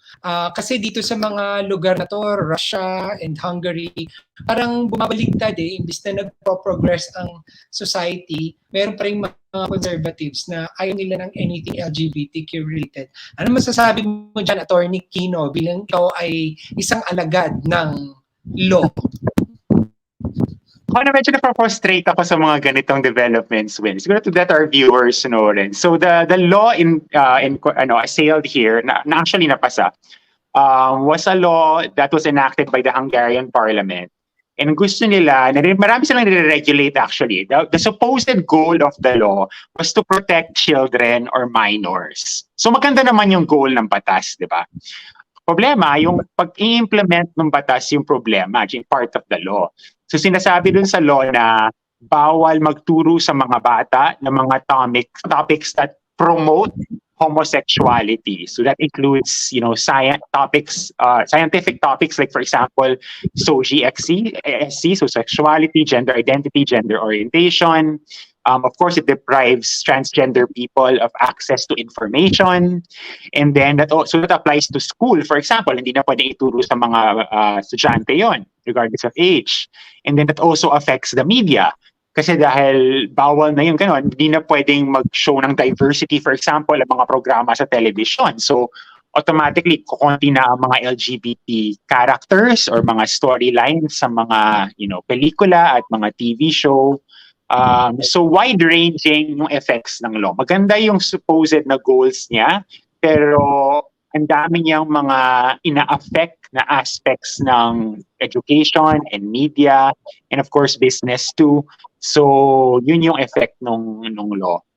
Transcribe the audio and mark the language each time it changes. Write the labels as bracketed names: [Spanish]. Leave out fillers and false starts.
[Filipino] Kasi dito sa mga lugar na to, Russia and Hungary, parang bumabaligtad imbis na nagpo-progress ang society, meron pa rin mga conservatives na ayaw nila ng [English] anything LGBTQ related. [Filipino] Ano masasabi mo dyan, Attorney Quino, bilang ikaw ay isang alagad ng law? Ako na medyo na-frustrate ako sa mga ganitong developments, Win. [English] Siguro to let our viewers know rin. So the law assailed here, na actually napasa, was a law that was enacted by the Hungarian parliament. And [Filipino] gusto nila, marami silang nire-regulate [English] actually. The supposed goal of the law was to protect children or minors. [Filipino] So maganda naman yung goal ng batas, di ba? Problema, yung pag-i-implement ng batas yung problema, yung [English] part of the law. [Filipino] So sinasabi dun sa law na bawal magturo sa mga bata ng mga [English] topics that promote homosexuality. So that includes, scientific topics like, for example, SC, so sexuality, gender identity, gender orientation. Of course, it deprives transgender people of access to information. And then that applies to school. For example, [Filipino] hindi na pwede ituro sa mga estudyante yon, [English] regardless of age. And then that also affects the media. [Filipino] Kasi dahil bawal na yun, hindi na pwedeng mag-show ng diversity, for example, ang mga programa sa television. So, automatically, kukunti na ang mga LGBT characters or mga storylines sa mga, pelikula at mga TV show. So, wide-ranging yung effects ng law. Maganda yung supposed na goals niya, pero ang dami niyang mga ina-affect na aspects ng [English] education and media and of course business too. [Filipino] So yun yung effect nung law.